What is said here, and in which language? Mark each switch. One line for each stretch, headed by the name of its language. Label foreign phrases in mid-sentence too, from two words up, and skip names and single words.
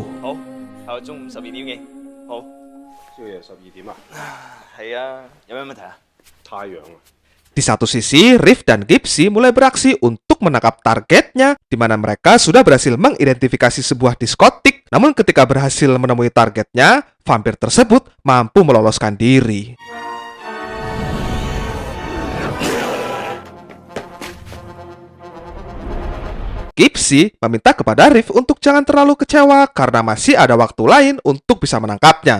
Cantonese: 好，後日中午12點嘅。好，宵夜12點啊？係啊，有咩問題啊？太陽啊！
Indonesian: Di satu sisi, Riff dan Gipsy mulai beraksi untuk menangkap targetnya, di mana mereka sudah berhasil mengidentifikasi sebuah diskotik. Namun ketika berhasil menemui targetnya, vampir tersebut mampu meloloskan diri. Gipsy meminta kepada Riff untuk jangan terlalu kecewa karena masih ada waktu lain untuk bisa menangkapnya.